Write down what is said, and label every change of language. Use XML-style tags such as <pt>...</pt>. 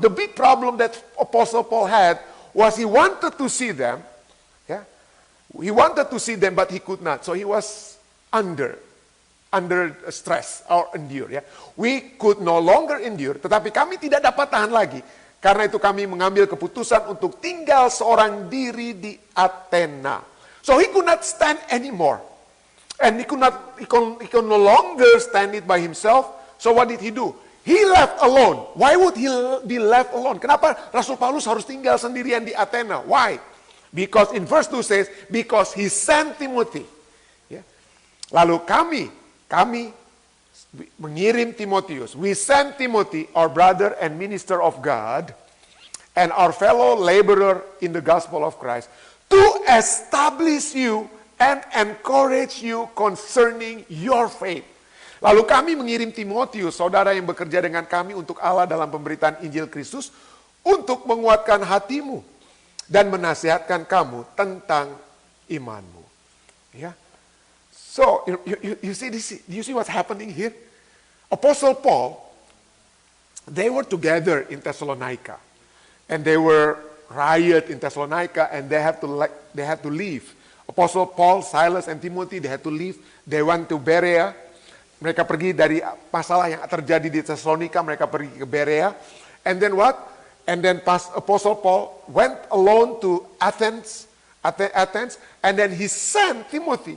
<en>The big problem that Apostle Paul had was he wanted to see them. Yeah? He wanted to see them, but he could not. So he was under stress or endure.</en> <id>Ya.</id> <en>We could no longer endure,</en> <id>tetapi kami tidak dapat tahan lagi. Karena itu kami mengambil keputusan untuk tinggal seorang diri di Athena.</id> <en>So he could not stand anymore. And he could no longer stand it by himself. So what did he do? He left alone. Why would he be left alone?</en> <id>Kenapa Rasul Paulus harus tinggal sendirian di Athena?</id> <en>Why? Because in verse 2 says, because he sent Timothy. Ya.</en> <id>Lalu kami mengirim Timotius.</id> <en>We sent Timothy, our brother and minister of God, and our fellow laborer in the gospel of Christ, to establish you and encourage you concerning your faith.</en> <id>Lalu kami mengirim Timotius, saudara yang bekerja dengan kami untuk Allah dalam pemberitaan Injil Kristus, untuk menguatkan hatimu dan menasihatkan kamu tentang imanmu.</id> <en>Ya. So, you see this? You see what's happening here? Apostle Paul, they were together in Thessalonica, and they were riot in Thessalonica, and they had to leave. Apostle Paul, Silas, and Timothy, they had to leave. They went to Berea.</en> <id>Mereka pergi dari masalah yang terjadi di Thessalonica, mereka pergi ke Berea.</id> <en>And then what? And then Apostle Paul went alone to Athens, and then he sent Timothy.</en>